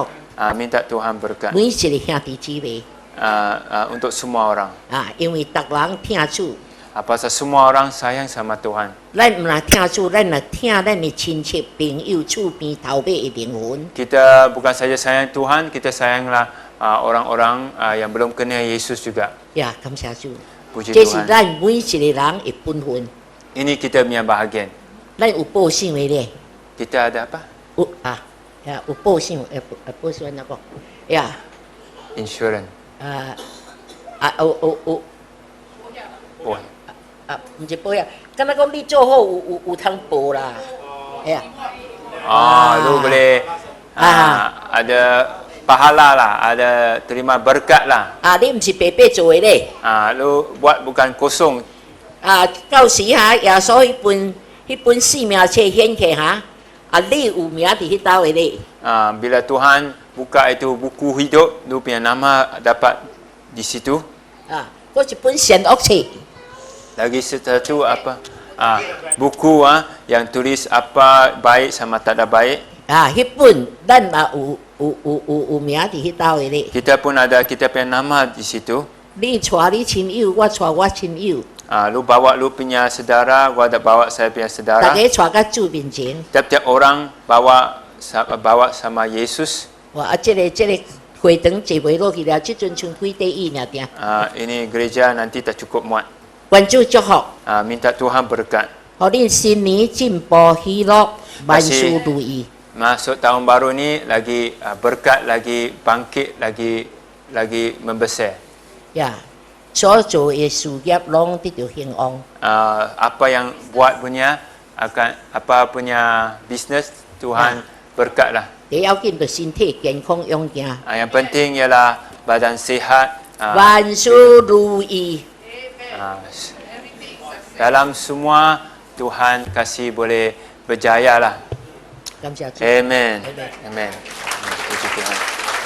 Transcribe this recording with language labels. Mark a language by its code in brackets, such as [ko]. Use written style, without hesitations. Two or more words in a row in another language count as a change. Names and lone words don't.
[ms] Minta Tuhan berkat [nan] 每一个兄弟姊妹 [ms] untuk semua orang. [nan] 啊，因为逐人听主， [ms] Pasal semua orang sayang sama Tuhan. [nan] 咱唔若听主，咱若听咱的亲戚朋友、厝边头尾的灵魂。 [ms] Kita bukan saja sayang Tuhan, kita sayanglah orang-orang yang belum kenal Yesus juga. [nan] 呀，感谢主， [ms] Puji [nan] 这是 [ms] Tuhan. [nan] 咱每一个人的本分。 [ms] Ini kita punya bahagian. [nan] 咱有报信的咧， [ms] Kita ada apa? [nan] 有啊，呀，有报信，报信那个，呀， Insurance. 有。 Oh. 唔是保呀，敢若讲你做好有通报啦，哎呀， [ms] Lu boleh ada pahala lah, ada terima berkat lah. [nan] 你唔是白白做的咧， [ms] Lu buat bukan kosong. [nan] 到时耶稣迄本生命册显起你有名伫迄兜的咧， [ms] Bila Tuhan buka itu buku hidup, lu punya nama dapat di situ. [nan] 嗰一本善恶册， [ms] Lagi satu apa? Buku yang tulis apa baik sama tak ada baik. [nan] 迄本咱嘛有名伫迄兜的咧， [ms] Kita pun ada kita punya nama di situ. [nan] 你带你亲友，我带我亲友， [ms] Lu bawa lu punya saudara, gua ada bawa saya punya [nan] 大 [ms] saudara. [nan] 家带到主面前， [ms] Tiap-tiap orang bawa sama Yesus. [nan] 这个会堂坐袂落去了，即阵剩几块椅尔定， [ms] Ini gereja nanti tak cukup muat. [nan] 愿主祝福。 [ms] Minta Tuhan berkat. [nan] 互恁新年进步喜乐，万事如意。 [ms] Masuk tahun baru ni lagi berkat, lagi bangkit, lagi membesar. [nan] 呀，所做的事业拢得到兴旺。 [ms] Apa yang buat punya akan apa punya bisnes Tuhan berkatlah. [nan] 第要紧就身体健康勇健， [ms] Yang penting ialah badan sihat. [nan] 万事如意。 [ms] Dalam semua Tuhan kasih boleh berjaya lah. [nan] 感谢主。 [ms] Amen. Amen. Amen. Puji Tuhan.